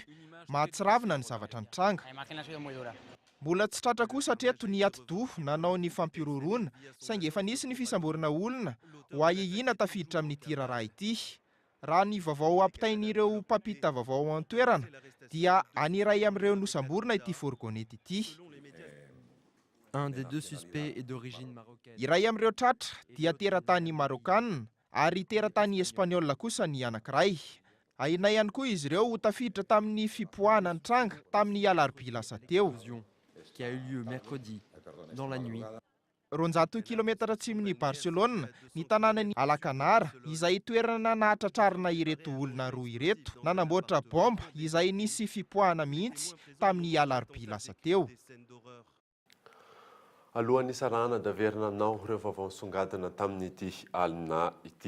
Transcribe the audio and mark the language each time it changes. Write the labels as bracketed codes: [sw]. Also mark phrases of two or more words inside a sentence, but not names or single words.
[mg] Mahatsiravina ny zavatra nitranga. Mbola tsy tratra kosa hatreto ny ati-doha nanao ny fampirorona saingy efa nisy ny fisamborana olona ho ahihina tafiditra amin'ny tiraraha ity. Raha ny vaovao ampitain'ireo mpampita vaovao an-toerana dia aniray amin'ireo nosamborina ity fourgonnette ity. [fr] Un des deux suspects est d'origine marocaine. [mg] Iray amin'ireo tratra dia teratany marokana ary teratany espaniola kosa ny anankiray. Ainay ihany koa izy ireo tafiditra tamin'ny fipoahana ny tranga tamin'ny alarobia lasa teo. [fr] Qui a eu lieu mercredi dans la nuit. [mg] 200 kilometatra atsimon'ny Barcelona, ny tanànan'ny Alakanara izay toerana nahatratrarina ireto olona roa ireto, nanamboatra bomba izay nisy fipoahana mihitsy tamin'ny alarobia lasa teo. Alohan'ny sarahana daverina aminao ireo vaovao songadina tamin'ity alina ity.